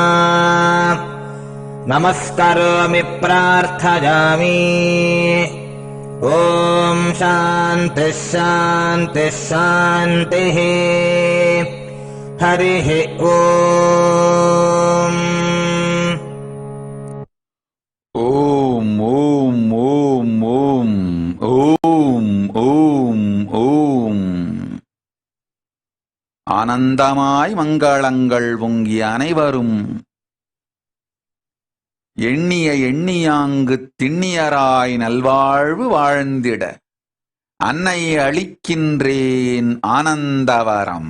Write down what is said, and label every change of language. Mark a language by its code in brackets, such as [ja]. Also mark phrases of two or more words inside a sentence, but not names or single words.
[sa] नमस्करोमि प्रार्थयामि ॐ शान्तिः शान्तिः शान्तिः हरिः ॐ [ta] ॐ ஆனந்தமாய் மங்களங்கள் பொங்கிய அனைவரும் எண்ணிய எண்ணியாங்கு திண்ணியராய் நல்வாழ்வு வாழ்ந்திட அன்னை அளிக்கின்றேன் ஆனந்தவரம்.